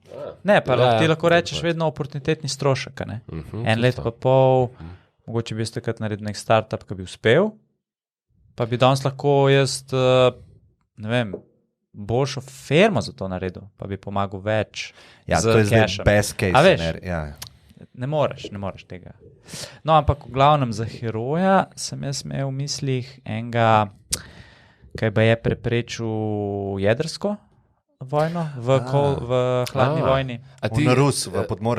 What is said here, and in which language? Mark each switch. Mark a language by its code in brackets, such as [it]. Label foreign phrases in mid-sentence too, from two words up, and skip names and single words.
[sl] Ne, pa ti lahko rečeš vedno oportunitetni strošek. En let pa pol, mogoče bi jaz takrat naredil nek startup, ki bi uspel, pa bi danes lahko jaz, ne vem, boljšo firmo za to naredil, pa bi pomagal več. Ja, z to je zdaj cashem. [en] best case [sl] A veš? scenarij. Ja. Ne moreš tega. No, ampak v glavnem za heroja sem jaz imel v mislih enega, ki pa je preprečil jedrsko vojno v hladni vojni, A Na Rus v Podmornici.